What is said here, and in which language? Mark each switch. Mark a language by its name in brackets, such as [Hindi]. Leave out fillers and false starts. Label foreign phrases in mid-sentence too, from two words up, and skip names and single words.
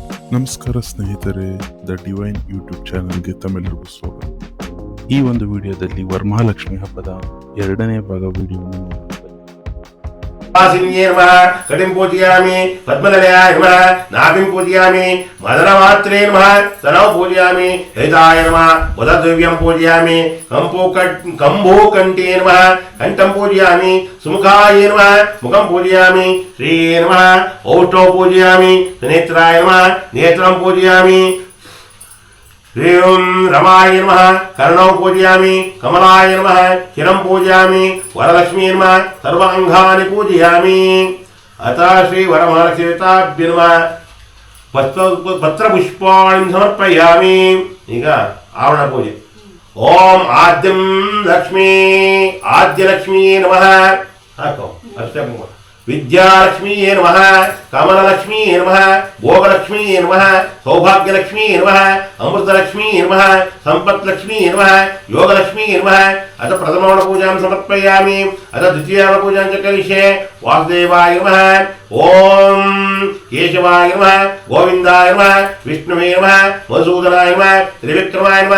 [Kannada] ನಮಸ್ಕಾರ ಸ್ನೇಹಿತರೆ, ದ ಡಿವೈನ್ ಯೂಟ್ಯೂಬ್ ಚಾನಲ್ಗೆ ತಮ್ಮೆಲ್ಲರಿಗೂ ಸ್ವಾಗತ. ಈ ಒಂದು ವಿಡಿಯೋದಲ್ಲಿ ವರಮಹಾಲಕ್ಷ್ಮಿ ಹಬ್ಬದ 2ನೇ ಭಾಗ ವಿಡಿಯೋವನ್ನು ನೋಡೋಣ. [Sanskrit] कटिं पूजयामि पद्मनिलयाय नमः नाभिं पूजयामि मदनमात्रे नमः तनौ पूजयामि हिताय नमः उदद्रव्यं पूजयामि कंभूकण्ठे नमः कंठं पूजयामि सुमुखाय नमः मुखं पूजयामि श्री नमः औष्ठौ पूजयामि नेत्राय नमः नेत्रं पूजयामि ह्रीं रमाय नमः कर्णौ पूजयामि कमलाय नमः शिरं पूजयामि वरलक्ष्मी नमः सर्वाङ्गानि पूजयामि अतः श्री वरमहालक्ष्मीताभ्य नमः पत्रपुष्पाणि समर्पयामि. [Kannada] ಈಗ ಆವರಣ ಪೂಜೆ. [Sanskrit] ಓಂ ಆದ್ಯಂ ಆದ್ಯಲಕ್ಷ್ಮೀ ನಮಃ [Kannada] ಹಾಕೋ ಅಷ್ಟೇ. [Sanskrit] विद्यालक्ष्मी नमः कमललक्ष्मी नमः भोगलक्ष्मी नमः सौभाग्यलक्ष्मी नमः अमृतलक्ष्मी नमः संपत्लक्ष्मी नमः योगलक्ष्मी नमः. अथ प्रथमपूजां समर्पयामि. अथ द्वितीयपूजां च करिष्ये. वासुदेवाय नमः ओम केशवाय नमः गोविंदाय नमः विष्णुवे नमः मधुसूदनाय नमः त्रिविक्रमाय नमः